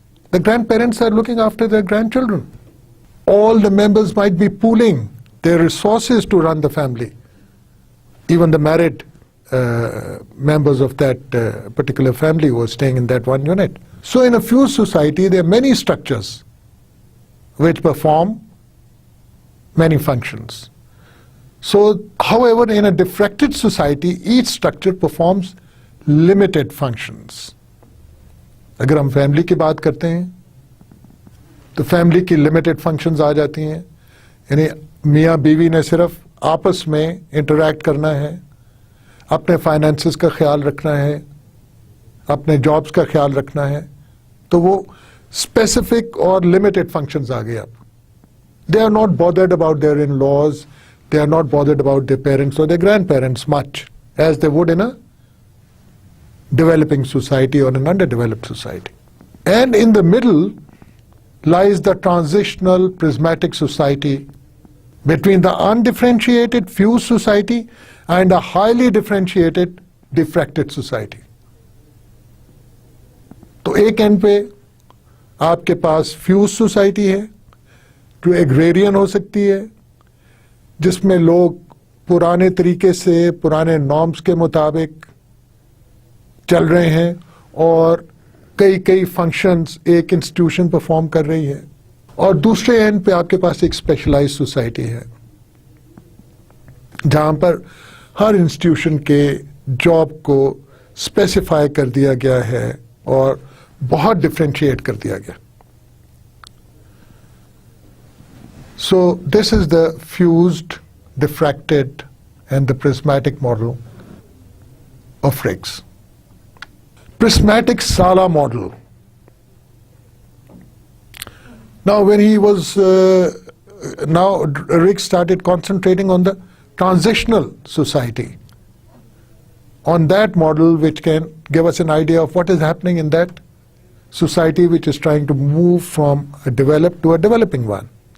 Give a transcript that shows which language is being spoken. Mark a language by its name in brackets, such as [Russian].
[English] The grandparents are looking after their grandchildren. All the members might be pooling their resources to run the family, even the married members of that particular family who are staying in that one unit. So in a fused society, there are many structures which perform many functions. So, however, in a diffracted society, each structure performs limited functions. [Hindi] अगर हम family की बात करते हैं तो family की limited functions आ जाती हैं, यानी मियाँ बीवी ने सिर्फ आपस में इंटरैक्ट करना है, अपने फाइनेंसेस का ख्याल रखना है, अपने जॉब्स का ख्याल रखना है, तो वो स्पेसिफिक और लिमिटेड फंक्शंस आ गए अब. [English] They are not bothered about their in-laws, they are not bothered about their parents or their grandparents much as they would in a developing society or an underdeveloped society. And in the middle lies the transitional prismatic society between the undifferentiated fused society and a highly differentiated diffracted society. [Hindi] तो एक and पे आपके पास fuse society है जो agrarian हो सकती है, जिसमें लोग पुराने तरीके से पुराने नॉर्म्स के मुताबिक चल रहे हैं और कई कई फंक्शंस एक इंस्टीट्यूशन परफॉर्म कर रही है. और दूसरे एंड पे आपके पास एक स्पेशलाइज्ड सोसाइटी है जहां पर हर इंस्टीट्यूशन के जॉब को स्पेसिफाई कर दिया गया है और बहुत डिफरेंशिएट कर दिया गया. [English] So this is the fused, diffracted and the prismatic model of Riggs. Prismatic Sala model. Now when he was, now Riggs started concentrating on the transitional society, on that model which can give us an idea of what is happening in that society which is trying to move from a developed to a developing one.